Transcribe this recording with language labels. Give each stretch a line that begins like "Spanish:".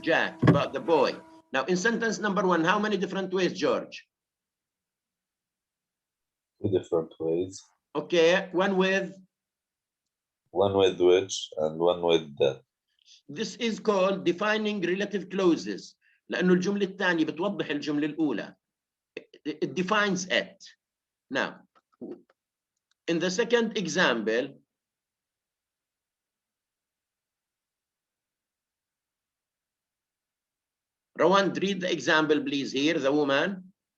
English: Jack, about the boy. Now, in sentence number 1, how many different ways, George? 2 different ways. Okay, one with which and one with that. this is called defining relative clauses.
Arabic: لأنه الجملة الثانية بتوضح الجملة الأولى.
English: It defines it. Now, in the second example, Rowan, read the example, please, here, the woman.